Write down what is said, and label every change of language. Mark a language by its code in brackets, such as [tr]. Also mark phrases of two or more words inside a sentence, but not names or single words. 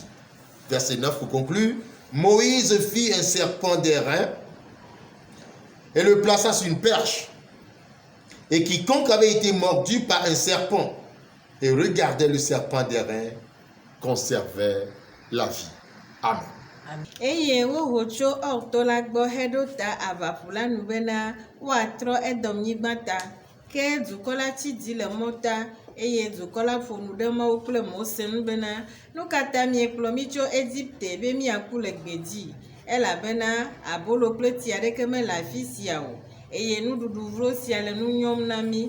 [fr] Verset 9 pour conclure. Moïse fit un serpent d'airain et le plaça sur une perche. Et quiconque avait été mordu par un serpent et regardait le serpent d'airain conservait la vie. Amen. [ee] Eye wo tso ọtọ la gbɔ heɖo ta avaƒo la nu bena woatrɔ Edomnyigba ta ke dukɔ la tsi di le mɔta eye dukɔ la ƒo nu ɖe Mawu kple Mose ŋu bena nu katã miekplɔ mi tso Egipte be miaku le gbedzi elabena abolo kple tsi aɖeke mele afi sia o eye nuɖuɖu vlo sia le nu nyɔm na mi.